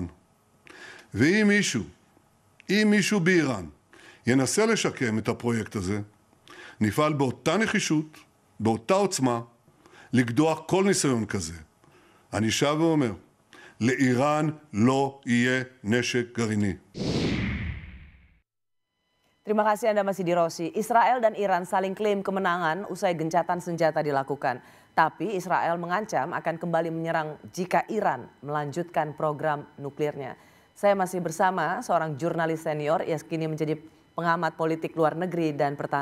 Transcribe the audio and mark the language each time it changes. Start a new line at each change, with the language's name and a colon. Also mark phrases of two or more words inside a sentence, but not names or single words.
Hebrew: ואם מישהו באיראן ינסה לשקם את הפרויקט הזה, נפעל באותה נחישות, באותה עוצמה, לקדוח כל ניסיון כזה. אני שב ואומר, לאיראן לא יהיה נשק גרעיני.
Indonesian: Terima kasih Anda masih di Rosi. Israel dan Iran saling klaim kemenangan usai gencatan senjata dilakukan. Tapi Israel mengancam akan kembali menyerang jika Iran melanjutkan program nuklirnya. Saya masih bersama seorang jurnalis senior, ia kini menjadi pengamat politik luar negeri dan pertahanan.